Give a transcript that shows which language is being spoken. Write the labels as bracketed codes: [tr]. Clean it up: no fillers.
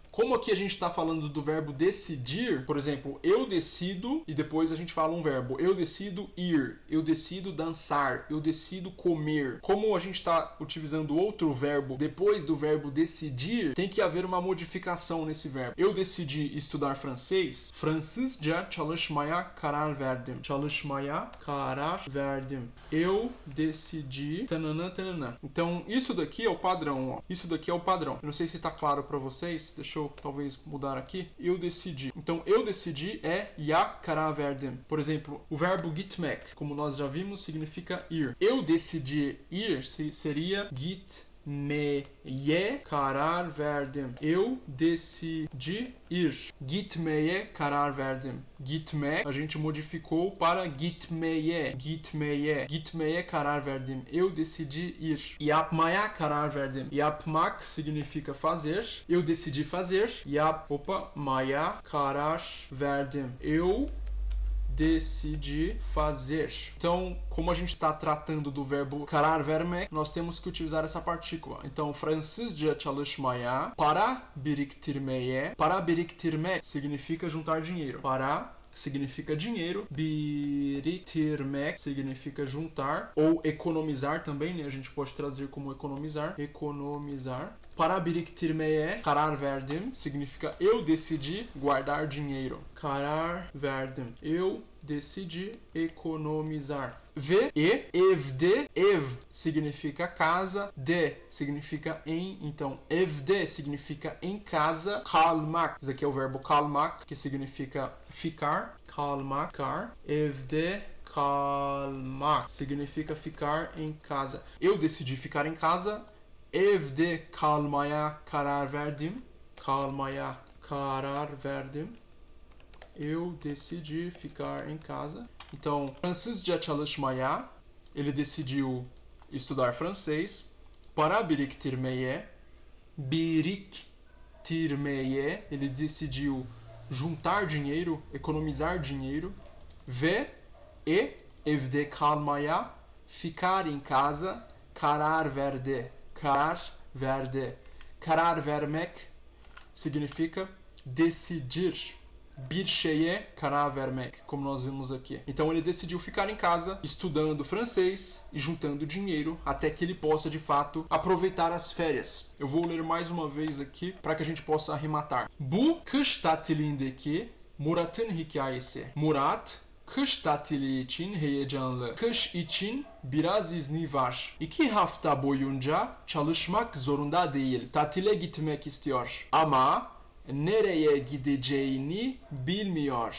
[pt] Como aqui a gente está falando do verbo decidir, por exemplo, eu decido, e depois a gente fala um verbo. Eu decido ir, eu decido dançar, eu decido comer. Como a gente está utilizando outro verbo depois do verbo decidir, tem que haver uma modificação nesse verbo. Eu decidi estudar francês. [tr] Fransızca çalışmaya karar verdim. Çalışmaya karar verdim. [pt] Eu decidi... Tananã, tananã. Então, isso daqui é o padrão, ó. Isso daqui é o padrão. Eu não sei se está claro para vocês. Deixa eu talvez mudar aqui. Eu decidi. Então, eu decidi é [tr] ya karar verdim. [pt] Por exemplo, o verbo gitmek, como nós já vimos, significa ir. Eu decidi ir seria [tr] gitmeye karar verdim. [pt] Eu decidi ir. [tr] Gitmeye karar verdim. [pt] Gitme, a gente modificou para gitmeye. Gitmeye. [tr] Gitmeye karar verdim. [pt] Eu decidi ir. [tr] Yapmaya karar verdim. [pt] Yapmak significa fazer. Eu decidi fazer. [tr] Yapmaya karar verdim. [pt] Eu decidi fazer. Então, como a gente está tratando do verbo karar vermek, nós temos que utilizar essa partícula. [tr] Então, Fransızca çalışmaya, para biriktirmeye. [pt] Para biriktirmek significa juntar dinheiro. Para significa dinheiro, biriktirmek significa juntar, ou economizar também, né? A gente pode traduzir como economizar. Economizar. [tr] Para biriktirmeye karar verdim [pt] significa eu decidi guardar dinheiro. [tr] Karar verdim. [pt] Eu decidi economizar. Ve e evde, ev significa casa, de significa em, então evde significa em casa, kalmak, isso aqui é o verbo kalmak, que significa ficar, kalmak, evde kalmak significa ficar em casa. Eu decidi ficar em casa. [tr] Evde kalmaya karar verdim. Kalmaya karar verdim. [pt] Eu decidi ficar em casa. Então, [tr] Fransızca çalışmaya, [pt] ele decidiu estudar francês. [tr] Para biriktirmeye, biriktirmeye, [pt] ele decidiu juntar dinheiro, economizar dinheiro. [tr] Ve e evde kalmaya, [pt] ficar em casa, [tr] karar verdi. Karar verdi. Karar vermek [pt] significa decidir. [tr] Bir şeye karar vermek, [pt] como nós vimos aqui. Então ele decidiu ficar em casa, estudando francês e juntando dinheiro até que ele possa, de fato, aproveitar as férias. Eu vou ler mais uma vez aqui para que a gente possa arrematar. [tr] Bu kış tatilindeki Murat'ın hikayesi. Murat kış tatili için heyecanlı. Kış için biraz izni var. 2 hafta boyunca çalışmak zorunda değil. Tatile gitmek istiyor. Ama nereye gideceğini bilmiyor.